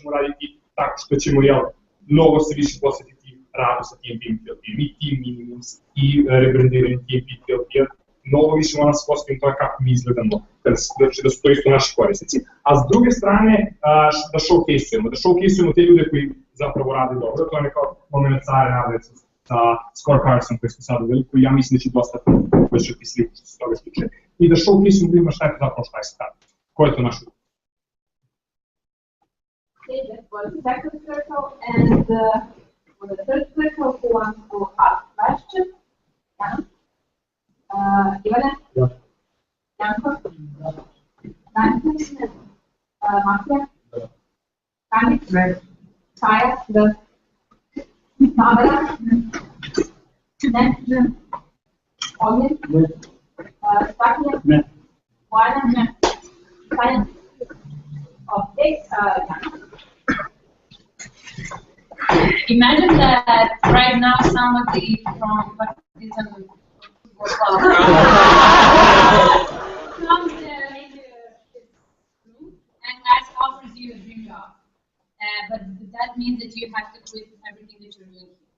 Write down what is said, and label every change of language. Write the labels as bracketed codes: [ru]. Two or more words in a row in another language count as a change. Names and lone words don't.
[sr] I to ćemo raditi tako što ćemo mnogo se više posvetiti radu sa TMP i TLP, i [en] team minimums, [sr] i rebrandiranje TMP i TLP, mnogo više moramo se posvetiti to kako mi izgledamo, znači da su to isto naši korisnici, a s druge strane da showcase-ujemo te ljude koji zapravo rade dobro, to je nekao moment Care rade sa scorecardsom koji smo sad uveli, koji ja mislim da će dosta povećati sliku što se toga tiče, i da showcase-ujemo ljudima šta je to zapravo šta je sad, ko je to naš ljudi. [en] Okay, that was the second circle, and for the third circle, who wants to ask questions? Ivana? Yeah. Janko? Danko? Matija? Kanik? Kaja? Barbara? [sr] Ne? Ognjen? Stakija? Ne. Bojana? Ne. Sanja? Okay, Janko? [en] Imagine that right now somebody from Partizan football club comes in and offers you a dream job. But that means that you have to quit everything that you're doing here.